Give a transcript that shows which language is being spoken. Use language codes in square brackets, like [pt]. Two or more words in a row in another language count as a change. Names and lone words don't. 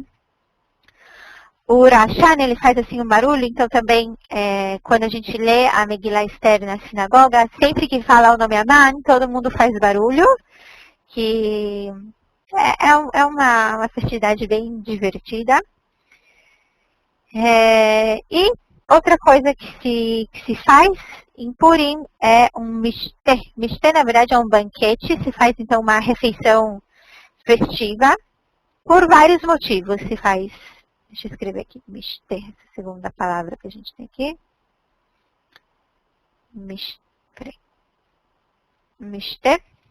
[pt] O Ra'ashan, ele faz assim um barulho, então também, quando a gente lê a Megillah Esther na sinagoga, sempre que fala o nome Aman, todo mundo faz barulho, que é uma festividade bem divertida. E outra coisa que se faz em Purim é um mishteh. Mishteh, na verdade, é um banquete, se faz então uma refeição festiva, por vários motivos se faz. Deixa eu escrever aqui, Mishteh, essa segunda palavra que a gente tem aqui. Mishteh.